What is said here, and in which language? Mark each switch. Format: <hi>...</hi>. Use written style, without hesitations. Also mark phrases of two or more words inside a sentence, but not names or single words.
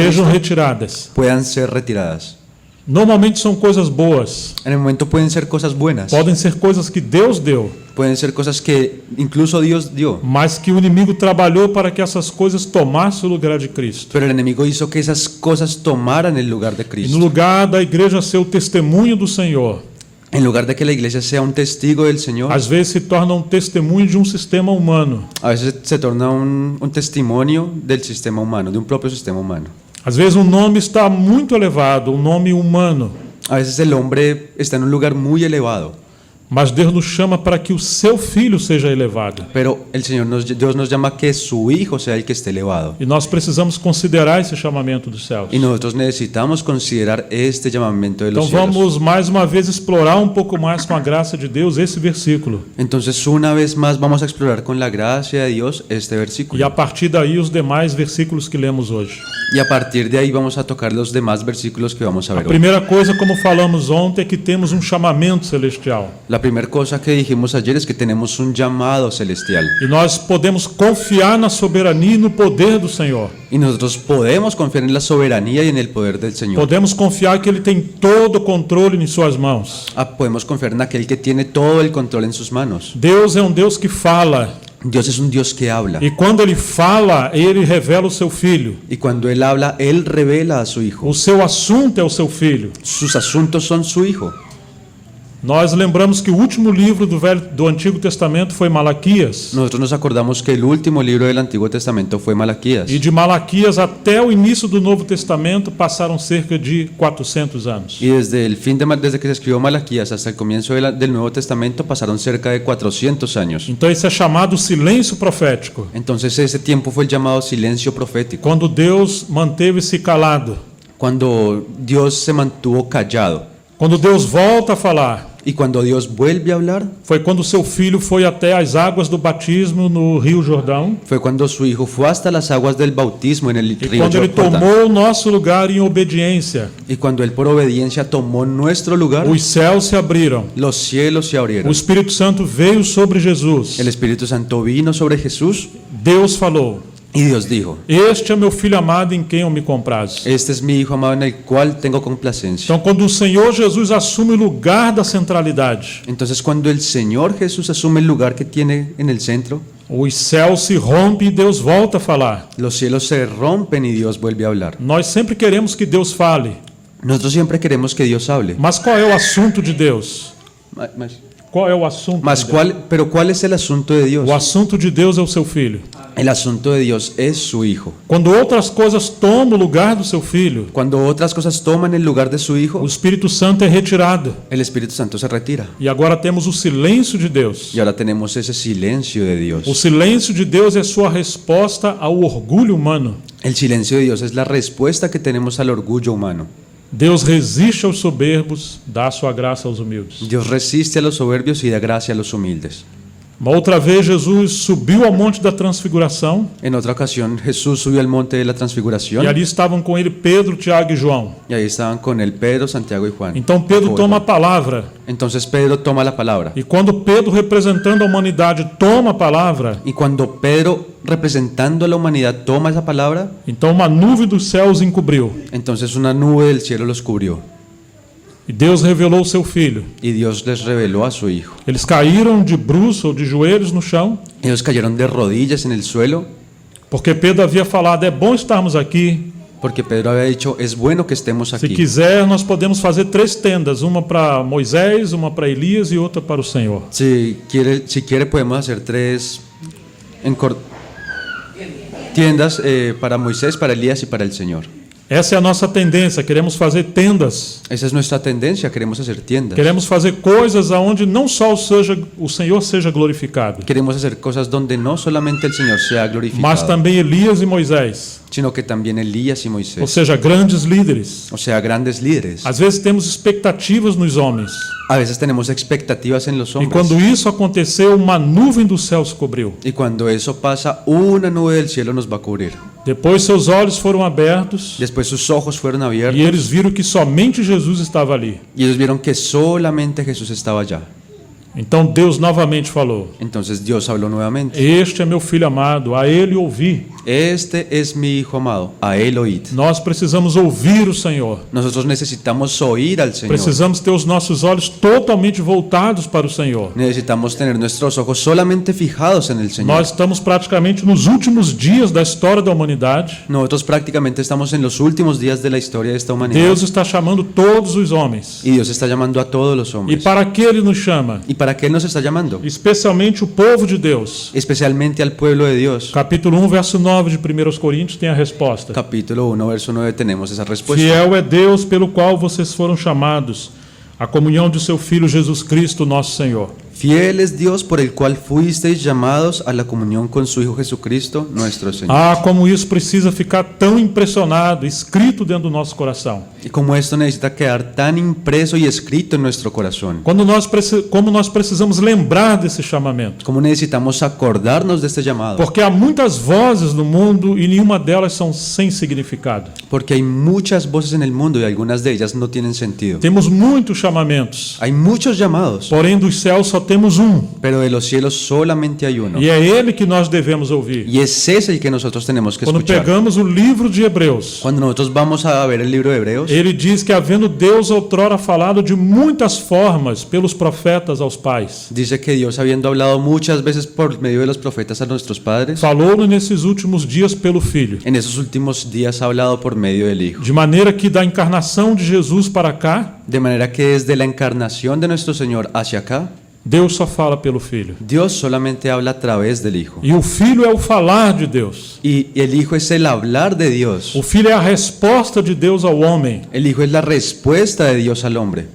<pt>sejam Cristo retiradas.</pt> <es>puedan ser retiradas.</es> <pt>Normalmente são coisas boas,</pt> <es>En el momento pueden ser cosas buenas,</es> <pt>podem ser coisas que Deus deu,</pt> <es>pueden ser cosas que incluso Dios dio,</es> <pt>mas que o inimigo trabalhou para que essas coisas tomassem o lugar de Cristo.</pt> <es>pero el enemigo hizo que esas cosas tomaran el lugar de</es> <pt>E no</pt> <es>Cristo.</es> <pt>lugar da igreja ser o testemunho do Senhor,</pt> <es>En lugar de que la iglesia sea un testigo del Señor,</es> <pt>às vezes se torna um testemunho de um sistema humano.</pt> <es>a veces se torna un testimonio del sistema humano, de un propio sistema humano.</es> <pt>Às vezes um nome está muito elevado, um nome humano,</pt> <es>A veces el hombre está en un lugar muy elevado,</es> <pt>mas Deus nos chama para que o seu filho seja elevado.</pt> <es>pero Dios nos llama que su Hijo sea el que esté elevado.</es> <pt>E nós precisamos considerar esse chamamento dos céus.</pt> <es>Y nosotros necesitamos considerar este llamamiento de los</es> <pt>Então</pt> <es>cielos.</es> <pt>vamos mais uma vez explorar um pouco mais com a graça de Deus esse versículo.</pt> <es>Entonces, una vez más, vamos a explorar con la gracia de Dios este</es> <pt>E</pt> <es>versículo.</es> <pt>a partir daí os demais versículos que lemos hoje.</pt> <es>Y a partir de ahí vamos a tocar los demás versículos que vamos a</es> <pt>A</pt> <es>ver hoy.</es> <pt>primeira coisa, como falamos ontem, é que temos um chamamento celestial.</pt> <es>La primera cosa que dijimos ayer es que tenemos un llamado celestial.</es> <pt>E nós podemos confiar na soberania e no poder do Senhor.</pt> <es>Y nosotros podemos confiar en la soberanía y en el poder del Señor.</es> <pt>Podemos confiar que Ele tem todo o controle em suas mãos.</pt> <es>Podemos confiar en aquel que tiene todo el control en sus manos.</es> <pt>Deus é um Deus que fala.</pt> <es>Dios es un Dios que habla.</es> <pt>E quando Ele fala, Ele revela o seu Filho.</pt> <es>Y cuando Él habla, Él revela a su Hijo.</es> <pt>O seu assunto é o seu Filho.</pt> <es>Sus asuntos son su Hijo.</es> <pt>Nós lembramos que o último livro do Antigo Testamento foi Malaquias.</pt> <es>Nosotros nos acordamos que el último libro del Antiguo Testamento fue Malaquías.</es> <pt>E de Malaquias até o início do Novo Testamento passaram cerca de 400 anos.</pt> <es>Y desde que se escribió Malaquías hasta el comienzo del Nuevo Testamento pasaron cerca de 400 años.</es> <pt>Então isso é chamado silêncio profético.</pt> <es>Entonces ese tiempo fue el llamado silencio profético,</es> <pt>Quando Deus manteve-se calado.</pt> <es>cuando Dios se mantuvo callado.</es> <pt>Quando Deus volta a falar,</pt> <es>Y cuando Dios vuelve a hablar,</es> <pt>foi quando seu filho foi até as águas do batismo no Rio Jordão.</pt> <es>fue cuando su hijo fue hasta las aguas del bautismo en el</es> <pt>E</pt> <es>río</es> <pt>quando ele</pt> <es>Jordán.</es> <pt>tomou o nosso lugar em obediência,</pt> <es>Y cuando él por obediencia tomó nuestro lugar,</es> <pt>os céus se abriram.</pt> <es>los cielos se</es> <pt>O</pt> <es>abrieron.</es> <pt>Espírito Santo veio sobre Jesus.</pt> <es>El Espíritu Santo vino sobre Jesús</es> <pt>Deus falou:</pt> <es>y Dios dijo:</es> <pt>Este é meu filho amado em quem eu me comprazo.</pt> <es>este es mi hijo amado en el cual tengo complacencia.</es> <pt>Então, quando o Senhor Jesus assume o lugar da centralidade,</pt> <es>Entonces cuando el Señor Jesús asume el lugar que tiene en el centro,</es> <pt>os céus se rompem e Deus volta a falar.</pt> <es>los cielos se rompen y Dios vuelve a hablar.</es> <pt>Nós sempre queremos que Deus fale,</pt> <es>Nosotros siempre queremos que Dios hable.</es> <pt>mas qual é o assunto de Deus? Qual é o assunto? Mas de Deus?</pt> <es>pero ¿cuál es el asunto de Dios?</es> <pt>O assunto de Deus é o seu filho.</pt> <es>El asunto de Dios es su hijo.</es> <pt>Quando outras coisas tomam o lugar do seu filho,</pt> <es>Cuando otras cosas toman el lugar de su</es> <pt>o</pt> <es>hijo,</es> <pt>Espírito Santo é retirado.</pt> <es>el Espíritu Santo se retira.</es> <pt>E agora temos o silêncio de Deus.</pt> <es>Y ahora tenemos ese silencio de Dios.</es> <pt>O silêncio de Deus é sua resposta ao orgulho humano.</pt> <es>El silencio de Dios es la respuesta que tenemos al orgullo humano.</es> <pt>Deus resiste aos soberbos, dá sua graça aos humildes.</pt> <es>Dios resiste a los soberbios y da gracia a los humildes.</es> <pt>Uma outra vez Jesus subiu ao monte da transfiguração</pt> <es>En otra ocasión, Jesús subió al monte de la transfiguración</es> <pt>e ali estavam com ele Pedro, Tiago e João.</pt> <es>y ahí estaban con él Pedro, Santiago y Juan.</es> <pt>Então Pedro toma a palavra</pt> <es>Entonces Pedro toma la palabra.</es> <pt>e quando Pedro, representando a humanidade, toma a palavra,</pt> <es>Y cuando Pedro, representando a la humanidad, toma esa palabra,</es> <pt>então uma nuvem dos céus encobriu</pt> <es>entonces una nube del cielo los cubrió.</es> <pt>e Deus revelou o seu filho.</pt> <es>Y Dios les reveló a su hijo.</es> <pt>Eles caíram de bruço ou de joelhos no chão,</pt> <es>Ellos cayeron de rodillas en el suelo</es> <pt>porque Pedro havia falado: é bom estarmos aqui.</pt> <es>porque Pedro había dicho: es bueno que estemos</es> <pt>Se</pt> <es>aquí.</es> <pt>quiser, nós podemos fazer 3 tendas, uma para Moisés, uma para Elias e outra para o Senhor.</pt> <es>Si quiere podemos hacer 3 tiendas para Moisés, para Elías y para el Señor.</es> <pt>Essa é a nossa tendência, queremos fazer tendas.</pt> <es>Esa es nuestra tendencia, queremos hacer tiendas.</es> <pt>Queremos fazer coisas aonde não só o Senhor seja glorificado,</pt> <es>Queremos hacer cosas donde no solamente el Señor sea</es> <pt>mas</pt> <es>glorificado,</es> <pt>também Elias e Moisés,</pt> <es>sino que también Elías y</es> <pt>ou</pt> <es>Moisés,</es> <pt>seja, grandes líderes.</pt> <es>o sea, grandes líderes.</es> <pt>Às vezes temos expectativas nos homens,</pt> <es>A veces tenemos expectativas en los</es> <pt>e</pt> <es>hombres.</es> <pt>quando isso aconteceu, uma nuvem do céu se cobriu.</pt> <es>Y cuando eso pasa, una nube del cielo nos va a cubrir.</es> <pt>Depois seus olhos foram abertos</pt> <es>Después sus ojos fueron</es> <pt>e</pt> <es>abiertos</es> <pt>eles viram que somente Jesus estava ali.</pt> <es>y ellos vieron que solamente Jesús estaba allá.</es> <pt>Então Deus novamente falou:</pt> <es>Entonces Dios habló nuevamente:</es> <pt>Este é meu filho amado, a ele ouvi.</pt> <es>este es mi hijo amado, a él oíd.</es> <pt>Nós precisamos ouvir o Senhor.</pt> <es>Nosotros necesitamos oír al Señor.</es> <pt>Precisamos ter os nossos olhos totalmente voltados para o Senhor.</pt> <es>Necesitamos tener nuestros ojos solamente fijados en el Señor.</es> <pt>Nós estamos praticamente nos últimos dias da história da humanidade.</pt> <es>Nosotros prácticamente estamos en los últimos días de la historia de esta humanidad.</es> <pt>Deus está chamando todos os homens.</pt> <es>Y Dios está llamando a todos los</es> <pt>E</pt> <es>hombres.</es> <pt>para que Ele nos chama?</pt> <es>¿Y para qué Él nos está llamando?</es> <pt>Especialmente o povo de Deus.</pt> <es>Especialmente al pueblo de Dios.</es> <pt>Capítulo 1, verso 9 de 1 Coríntios tem a resposta.</pt> <es>Capítulo 1, verso 9 tenemos esa respuesta.</es> <pt>Fiel é Deus pelo qual vocês foram chamados, a comunhão de seu Filho Jesus Cristo, nosso Senhor.</pt> <es>Fiel es Dios por el cual fuisteis llamados a la comunión con su Hijo Jesucristo, nuestro Señor.</es> <pt>Ah, como isso precisa ficar tão impressionado, escrito dentro do nosso coração.</pt> <es>Y como esto necesita quedar tan impreso y escrito en nuestro corazón.</es> <pt>Como nós precisamos lembrar desse chamamento.</pt> <es>Como necesitamos acordarnos de este llamado.</es> <pt>Porque há muitas vozes no mundo e nenhuma delas são sem significado.</pt> <es>Porque hay muchas voces en el mundo y algunas de ellas no tienen sentido.</es> <pt>Temos muitos chamamentos,</pt> <es>Hay muchos llamados,</es> <pt>porém dos céus só temos um,</pt> <es>pero de los cielos solamente hay uno.</es> <pt>e é ele que nós devemos ouvir.</pt> <es>Y es ese el que nosotros tenemos que</es> <pt>Quando</pt> <es>escuchar.</es> <pt>pegamos o livro de Hebreus,</pt> <es>Cuando nosotros vamos a ver el libro de Hebreos,</es> <pt>ele diz que, havendo Deus outrora falado de muitas formas pelos profetas aos pais,</pt> <es>dice que Dios, habiendo hablado muchas veces por medio de los profetas a nuestros padres,</es> <pt>falou nesses últimos dias pelo Filho,</pt> <es>en esos últimos días ha hablado por medio del Hijo.</es> <pt>de maneira que da encarnação de Jesus para cá,</pt> <es>De manera que desde la encarnación de nuestro Señor hacia acá,</es> <pt>Deus só fala pelo Filho.</pt> <es>Dios solamente habla a través del Hijo.</es> <pt>E o Filho é o falar de Deus.</pt> <es>Y el Hijo es el hablar de Dios.</es> <pt>O Filho é a resposta de Deus ao homem.</pt> <es>El Hijo es la respuesta de Dios al hombre.</es>